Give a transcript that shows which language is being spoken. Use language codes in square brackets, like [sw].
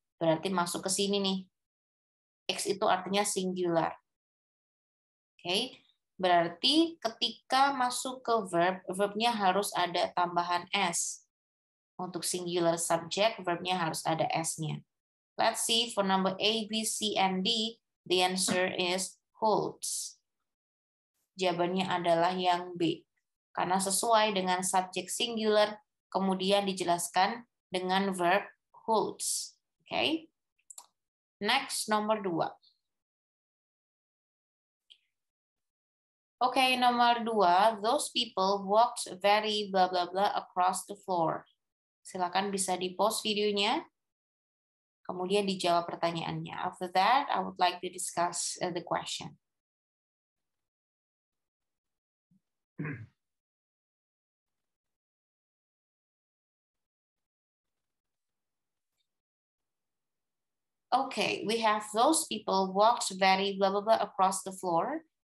[id] Berarti masuk ke sini nih. X itu artinya singular. Oke, berarti ketika masuk ke verb, verbnya harus ada tambahan s. Untuk singular subject, verbnya harus ada S-nya. [en] Let's see for number A, B, C, and D. The answer is holds. [id] Jawabannya adalah yang B. Karena sesuai dengan subjek singular, kemudian dijelaskan dengan verb holds. Okay? Next, nomor 2. Okay, nomor 2. [en] Those people walked very blah blah blah across the floor. [id] Silakan bisa di-pause videonya, kemudian dijawab pertanyaannya. [en] After that, I would like to discuss the question. Okay, we have those people walked very blah blah blah across the floor.